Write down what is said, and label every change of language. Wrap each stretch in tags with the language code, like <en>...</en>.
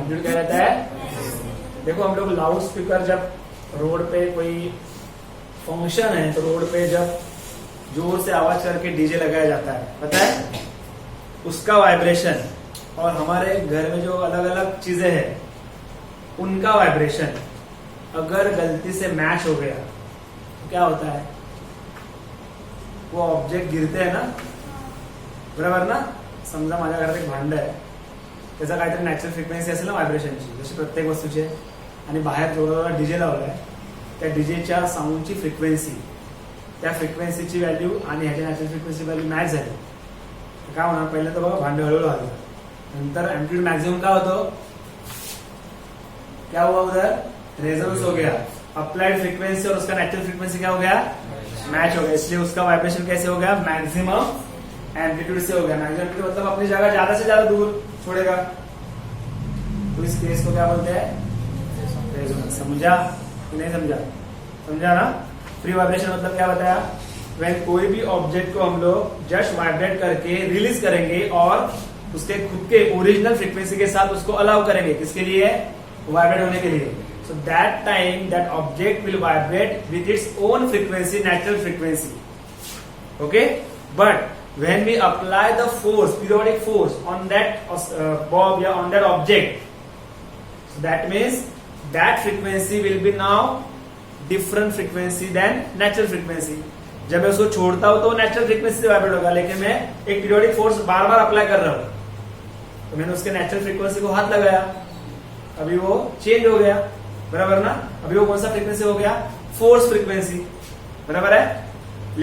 <hi>Amplitude क्या रहता है, देखो हम लोग लाउड स्पीकर जब रोड पे कोई फंक्शन है तो रोड पे जब जोर से आवाज करके डीजे लगाया जाता है, पता है, उसका वाइब्रेशन और हमारे घर में जो अलग अलग चीजें हैं उनका वाइब्रेशन अगर गलती से मैच हो गया तो क्या होता है, वो ऑब्जेक्ट गिरते हैं ना, बरोबर ना।</hi> <mr>समजा माझ्या घरात एक भांड आहे, त्याचा काहीतरी नॅचरल फ्रिक्वेन्सी असेल ना व्हायब्रेशनची, जशी प्रत्येक वस्तूची आहे, आणि बाहेर जोराला डीजे लावलाय, त्या डीजेच्या साऊंडची फ्रिक्वेन्सी, त्या फ्रिक्वेन्सीची व्हॅल्यू आणि ह्याच्या नॅचरल फ्रिक्वेन्सी व्हॅल्यू मॅच झाली, काय होणार, पहिले तर बघा भांड हळूहळू हललं, नंतर एम्पलीट्यूड मॅक्सिमम काय होतो,</mr> <hi>क्या हुआ उधर, रेजोनेंस हो गया, अप्लाइड फ्रीक्वेंसी और उसका नेचुरल फ्रीक्वेंसी क्या हो गया, मैच हो गया, इसलिए उसका वाइब्रेशन कैसे हो गया, मैक्सिमम एम्पलीट्यूड से हो गया। मैक्सिमम एम्पलीट्यूड मतलब अपनी जगह ज्यादा से ज्यादा दूर छोड़ेगा, तो इस केस को क्या बोलते हैं, रेजोनेंस। समझा कि नहीं समझा? समझा ना? फ्री वाइब्रेशन मतलब क्या बताया, व्हेन कोई भी ऑब्जेक्ट को हम लोग जस्ट वाइब्रेट करके रिलीज करेंगे और उसके खुद के ओरिजिनल फ्रीक्वेंसी के साथ उसको अलाउ करेंगे, किसके लिए, वाइब्रेट होने के लिए।</hi> <en>So that time that object will vibrate with its own frequency, natural frequency, okay. But when we apply the force, periodic force on that bob या on that object, so that means that frequency will be now different frequency than natural frequency.</en> <hi>जब मैं उसको छोड़ता हूं तो natural frequency से vibrate होगा, लेकिन मैं एक पीरियोडिक फोर्स बार बार अप्लाई कर रहा हूं तो मैंने उसके नेचुरल फ्रीक्वेंसी को हाथ लगाया, अभी वो चेंज हो गया, बराबर ना। अभी वो कौन सा फ्रीक्वेंसी हो गया, फोर्स फ्रीक्वेंसी, बराबर है।</hi>